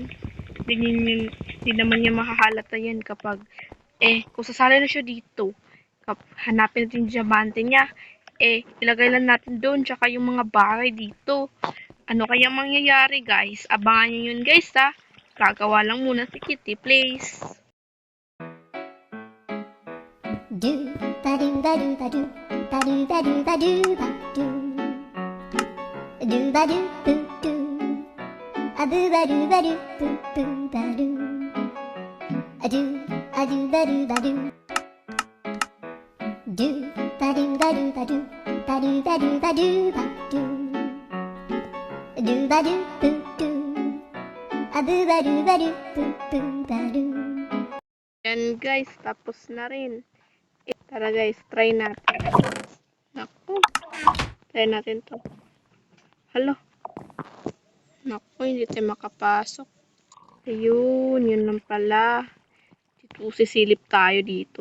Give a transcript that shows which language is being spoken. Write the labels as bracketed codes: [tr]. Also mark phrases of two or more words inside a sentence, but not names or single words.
[tl] Hindi naman niya makahalata yan kapag, kung sasali na siya dito, hanapin natin yung diamante niya, ilagay lang natin doon, tsaka yung mga bahay dito. Ano kaya mangyayari, guys? Abangan niyo yun, guys, ha? Gagawa lang muna si Kitty, please. Do ba do ba do ba do ba do ba do ba do ba do do ba do boo do a boo ba do boo boo ba do a do ba do ba do do ba do ba do ba do ba do ba do ba do ba do ba do boo do a boo ba do boo boo ba do. Yan guys, tapos na rin. Tara guys, try natin. Naku, try natin to. Hala. Naku, hindi tayo makapasok. Ayun, yun lang pala. Dito, sisilip tayo dito.